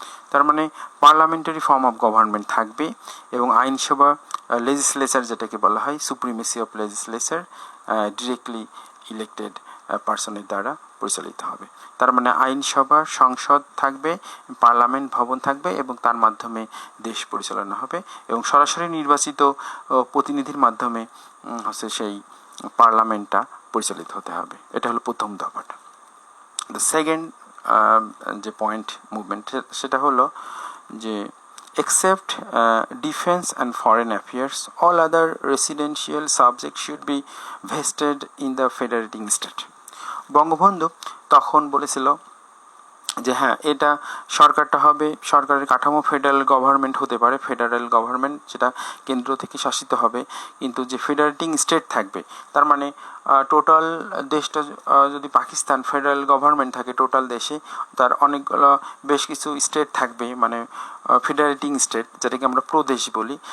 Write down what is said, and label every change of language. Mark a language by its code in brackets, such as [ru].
[bn] তার মানে parliamentary form of government থাকবে এবং আইনসভা লেজিসলেচার যেটাকে বলা হয় supremacy of legislature directly elected পার্সনের দ্বারা পরিচালিত হবে। তার মানে আইনসভা সংসদ থাকবে, পার্লামেন্ট ভবন থাকবে এবং তার মাধ্যমে দেশ পরিচালনা হবে এবং সরাসরি নির্বাচিত প্রতিনিধির মাধ্যমে হচ্ছে সেই পার্লামেন্টটা পরিচালিত হতে হবে। এটা হলো প্রথম দফাটা। [en] the second যে point movement [bn] সেটা হলো যে [en] except defense and foreign affairs all other residential subjects should be vested in the federating state. [bn] Bangabandhu তখন বলেছিল যে হ্যাঁ এটা সরকারটা হবে, সরকারের কাঠামো ফেডারেল গভর্নমেন্ট হতে পারে, ফেডারেল গভর্নমেন্ট যেটা কেন্দ্র থেকে শাসিত হবে, কিন্তু যে ফেডারেটিং স্টেট থাকবে তার মানে টোটাল দেশটা যদি পাকিস্তান ফেডারেল গভর্নমেন্ট থাকে টোটাল দেশে, তার অনেকগুলো বেশ কিছু স্টেট থাকবে, মানে ফেডারেটিং স্টেট যেটাকে আমরা প্রদেশ বলি।